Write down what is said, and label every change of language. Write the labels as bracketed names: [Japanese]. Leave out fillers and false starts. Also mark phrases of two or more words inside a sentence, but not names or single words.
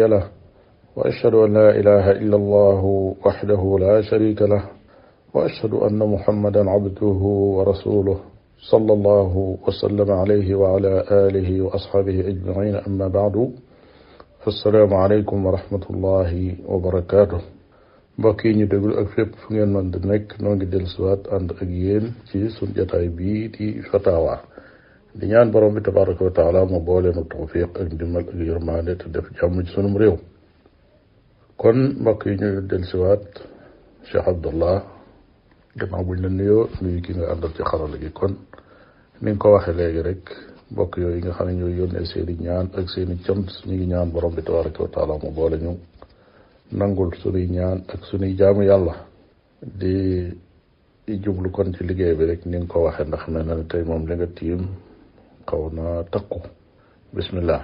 [Arabic] له وأشهد أن لا إله إلا الله وحده لا شريك له وأشهد أن محمدا عبده ورسوله صلى الله وسلم عليه وعلى آله وأصحابه أجمعين أما بعد السلام عليكم ورحمة الله وبركاته [Wolof] mbokk yi ñu déglu ak fépp fu ngeen mën di nekk noo ngi dellusiwaat ànd ak yéen ci sunu jotaay bii di fatawa di ñaan borom bi [Arabic] تبارك وتعالى [Wolof] mu boole nu tawfiq ak ndimbal ak yërmaande te def jàmm ci sunum réew. kon mbokk yi ñu dellusiwaat Cheikh Abdallah gannaaw buñ la nuyoo nuyu ki nga àndal ci xarala gi kon ni nga ko waxee léegi rek mbokk yooyu nga xam ne ñooy yónnee seeni ñaan ak seeni cant ñu ngi ñaan borom bi [Arabic] تبارك وتعالى [Wolof] mu boole ñu nangul sunuy ñaan ak sunuy jaamu yàlla di jublu kon ci liggéey bi rek ni nga ko waxee ndax mel na ne tey moom li nga tiim xaw na takku bismillah.